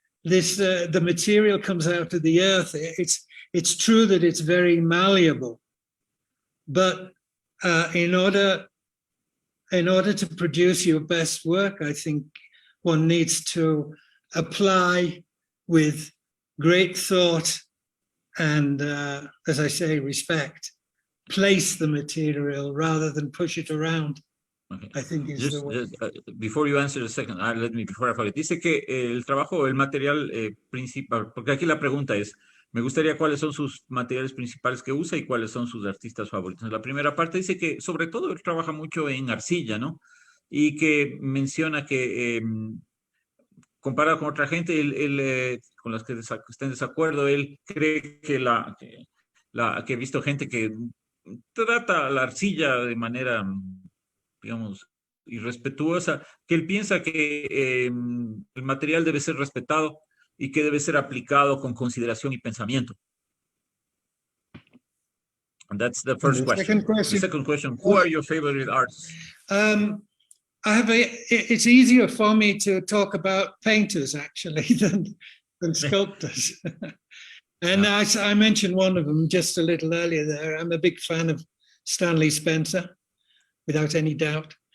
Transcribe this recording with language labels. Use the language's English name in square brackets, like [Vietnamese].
[English] The material comes out of the earth. It's true that it's very malleable, but in order to produce your best work, I think one needs to apply with great thought and, as I say, respect. Place the material rather than push it around. Okay. I think is the way. Before you answer the second, let me before I forget. [Spanish] Dice que el trabajo, el material principal, porque aquí la pregunta es, me gustaría cuáles son sus materiales principales que usa y cuáles son sus artistas favoritos. La primera parte dice que sobre todo él trabaja mucho en arcilla, ¿no? Y que menciona que comparado con otra gente, con las que estén en desacuerdo, él cree que he visto gente que trata la arcilla de manera, digamos, irrespetuosa, que él piensa que el material debe ser respetado y que debe ser aplicado con consideración y pensamiento. [English] And that's the first question. The second question, who are your favorite artists? It's easier for me to talk about painters actually than sculptors. And I mentioned one of them just a little earlier there. I'm a big fan of Stanley Spencer, without any doubt.